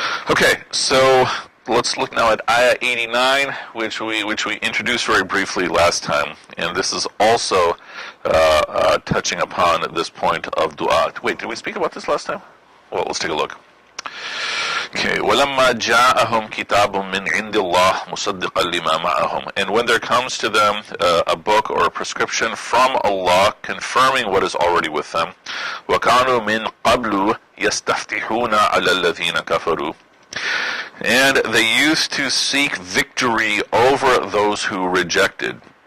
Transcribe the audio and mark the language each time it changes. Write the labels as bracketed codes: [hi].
[en] Okay, so let's look now at Ayah 89, which we introduced very briefly last time, and this is also touching upon this point of dua. Wait, did we speak about this last time? Well, let's take a look. Okay, [ar] وَلَمَّا جَاءَهُمْ كِتَابٌ مِّنْ عِنْدِ اللَّهِ مُصَدِّقًا لِمَا مَعَهُمْ. [en] And when there comes to them a book or a prescription from Allah confirming what is already with them, [ar] وَكَانُوا مِنْ قَبْلُ يَسْتَفْتِحُونَ عَلَى الَّذِينَ كَفَرُوا. [en] And they used to seek victory over those who rejected.